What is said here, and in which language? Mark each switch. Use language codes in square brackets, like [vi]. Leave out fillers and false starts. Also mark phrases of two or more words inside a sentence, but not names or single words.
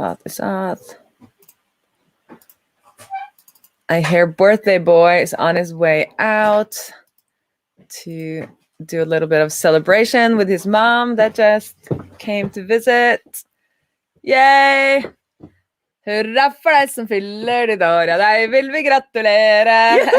[en] I hear BirthdayBoy is on his way out to do a little bit of celebration with his mom that just came to visit. Yay! [no] Hurra for deg som fyller idag, ja, deg vil vi gratulere!